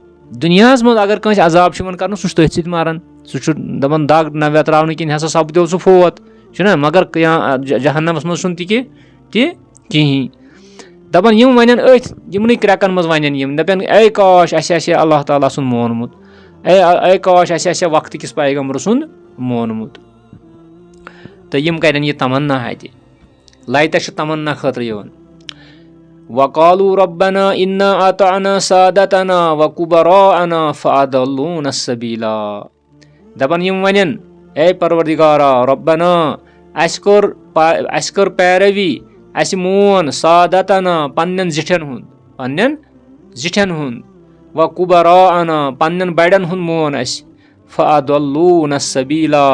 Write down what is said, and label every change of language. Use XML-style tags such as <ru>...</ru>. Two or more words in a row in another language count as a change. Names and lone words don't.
<ks>دُنیاہَس منٛز اگر کٲنٛسہِ عذاب چھُ یِوان کَرنہٕ سُہ چھُ تٔتھۍ سۭتۍ مَران سُہ چھُ دَپان دَگ نہ ویتراونہٕ کِنۍ ہسا سَپدیو سُہ فوت چھُنہ مگر جہنَمَس منٛز چھُنہٕ تہِ کِہیٖنۍ دَپان یِم وَنن أتھۍ یِمنٕے کرٛٮ۪کَن منٛز وَنن یِم دَپن اے کاش اَسہِ آسہِ ہا اللہ تعالیٰ سُنٛد مونمُت اے کاش اَسہِ آسہِ ہا وقتہٕ کِس پیغمبرٕ سُنٛد مونمُت تہٕ یِم کَرن یہِ تَمنا اَتہِ لایتَس چھُ تَمنا خٲطرٕ یِوان</ks> <ar>وقالوا ربنا انا اطعنا سادتنا وكبراءنا فاضلونا السبيلا</ar> <ks>دَپان یِم وَنن اے پروردگارا ربنا اَسہِ کٔر پیروی اَسہِ مون سادتنا پنٛنٮ۪ن زِٹھٮ۪ن ہُنٛد وكبراءنا پنٛنٮ۪ن بَڑٮ۪ن ہُنٛد مون اَسہِ</ks> <ar>فاضلونا السبيلا</ar>